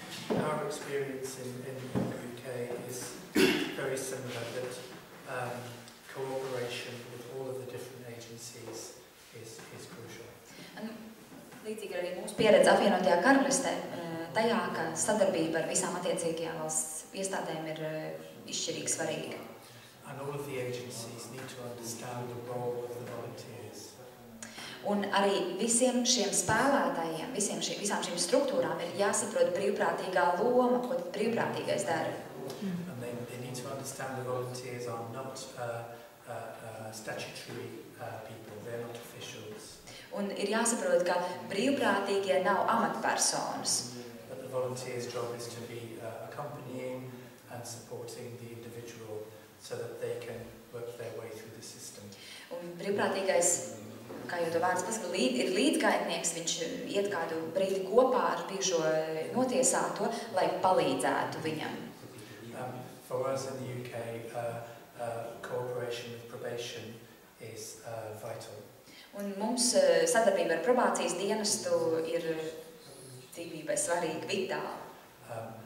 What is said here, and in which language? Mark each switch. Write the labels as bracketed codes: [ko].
[en] Our experience in the UK is very similar, that cooperation with all of the different agencies is crucial. [lv] Līdzīgi arī mūsu pieredze apvienotajā karalistē, tajā, ka sadarbība ar visām attiecīgajām valsts iestādēm ir izšķirīgi svarīga. [en] And all of the agencies need to understand the role of the volunteers. [lv] Un arī visiem šiem spēlētājiem, visām šīm struktūrām ir jāsaprot brīvprātīgā loma, ko brīvprātīgais dara. [en] And they need to understand the volunteers are not statutory people, they're not officials. [lv] Un ir jāsaprot, ka brīvprātīgie nav amatpersonas. [en] But the volunteers' job is to be accompanying and supporting the individual so that they can work their way through the system. [lv] Un brīvprātīgais, kā jau to vārds pasaka, ir līdzgaitnieks, viņš iet kādu brīdi kopā ar bijušo notiesāto, lai palīdzētu viņam. [en] For us in the UK, cooperation with probation is vital. [lv] Un mums sadarbība ar probācijas dienestu ir dzīvībai svarīga, vitāla.